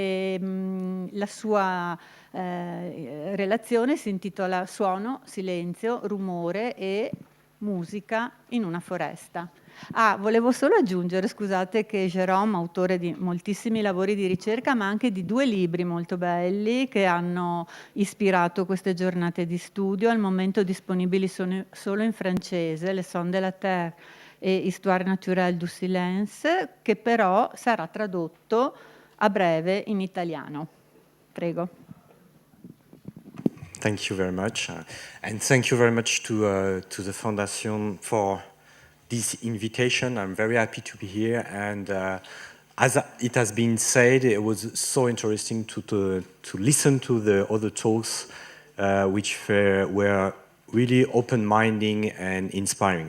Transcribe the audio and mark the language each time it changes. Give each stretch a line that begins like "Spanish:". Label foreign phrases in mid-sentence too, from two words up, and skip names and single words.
Italian: La sua relazione si intitola Suono, silenzio, rumore e musica in una foresta. Volevo solo aggiungere, scusate, che Jérôme, autore di moltissimi lavori di ricerca, ma anche di 2 libri molto belli che hanno ispirato queste giornate di studio, al momento disponibili solo in francese, Les Sons de la Terre e Histoire naturelle du silence, che però sarà tradotto a breve in italiano. Prego.
English: Thank you very much, and thank you very much to the Foundation for this invitation. I'm very happy to be here, and as it has been said, it was so interesting to listen to the other talks, which were really open-minding and inspiring.